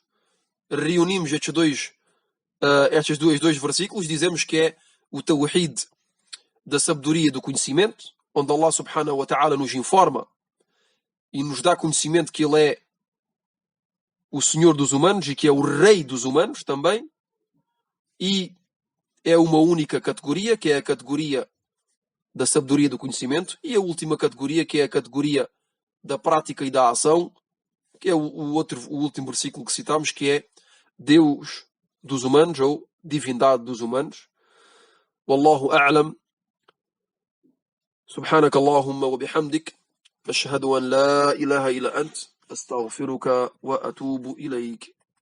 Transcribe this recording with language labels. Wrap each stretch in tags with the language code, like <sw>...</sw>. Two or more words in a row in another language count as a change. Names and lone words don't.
<pt>Reunimos estes dois versículos, dizemos que é o tawhid da sabedoria e do conhecimento, onde</pt> <ar>الله سبحانه وتعالى</ar> <pt>nos informa e nos dá conhecimento que Ele é o Senhor dos humanos e que é o Rei dos humanos também, e é uma única categoria, que é a categoria da sabedoria e do conhecimento, e a última categoria, que é a categoria da prática e da ação, que é o último versículo que citamos, que é Deus dos humanos, ou divindade dos humanos.</pt> <ar>والله أعلم. سبحانك اللهم وبحمدك أشهد أن لا إله إلا أنت أستغفرك وأتوب إليك.</ar>